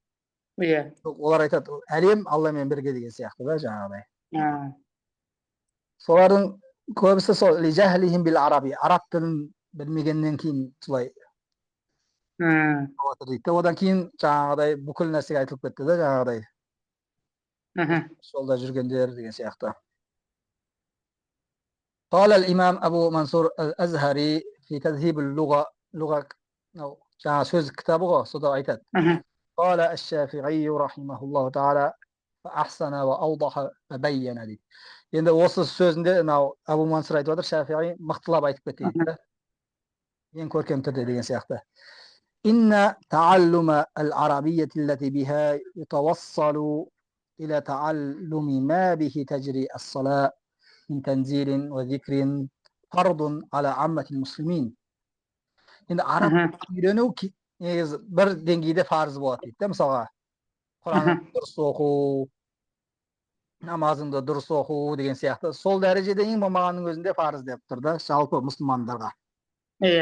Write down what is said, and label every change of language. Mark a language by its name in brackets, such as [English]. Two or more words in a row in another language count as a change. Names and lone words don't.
[Kazakh] Олар айтады, әлем Алламен бірге деген сияқты да, жаңағыдай. Солардың көбісі сол [Arabic] لجهلهم بالعربي, [Kazakh] араб тілін білмегеннен кейін солай болатыр дейді. Одан кейін жаңағыдай бүкіл нәрсеге айтылып кетті да, жаңағыдай жолда жүргендер деген сияқты. [Arabic] قال الإمام أبو منصور الأزهري في تذهيب اللغة لغة [Kazakh] жаңа сөз кітабы ғой, сода айтады. [Arabic] قال الشافعي رحمه الله تعالى فأحسن وأوضح وبين дейді. [Kazakh] Енді осы сөзінде мынау Абу Мансур айтып отыр, Шафиғи мықтылап айтып кетті дейді. Ең көркем түрде деген сияқты. [Arabic] إن تعلم العربية التي بها يتوصل إلى تعلم ما به تجري الصلاة من تنزيل وذكر فرض على عامة المسلمين. [Kazakh] Енді араб үйрену негізі бір деңгейде парыз болады дейді. Мысалға, Құранды дұрыс оқу, намазыңды дұрыс оқу деген сияқты. Сол дәрежеде ең болмағанның өзінде парыз деп тұр да, жалпы мұсылмандарға. Иә.